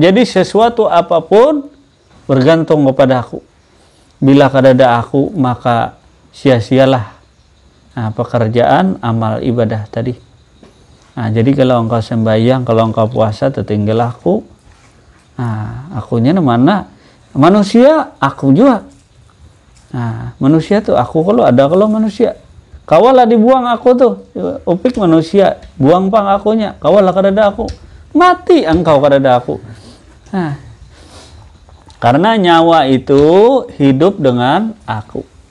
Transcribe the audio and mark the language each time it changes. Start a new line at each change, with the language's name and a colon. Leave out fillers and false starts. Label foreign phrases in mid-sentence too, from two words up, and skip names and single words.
Indonesian: Jadi sesuatu apapun bergantung kepada aku. Bila kadada aku, maka sia-sialah pekerjaan amal ibadah tadi. Nah, jadi kalau engkau sembahyang, kalau engkau puasa, tertinggal aku. Nah, akunya mana? Manusia, aku juga. Nah, manusia tuh aku kalau manusia.
Banjar: Kawalah dibuang aku tuh. Upik manusia, buang pang akunya. Kawalah kadada aku. Mati engkau kadada aku.
Indonesian: Nah, karena nyawa itu hidup dengan aku.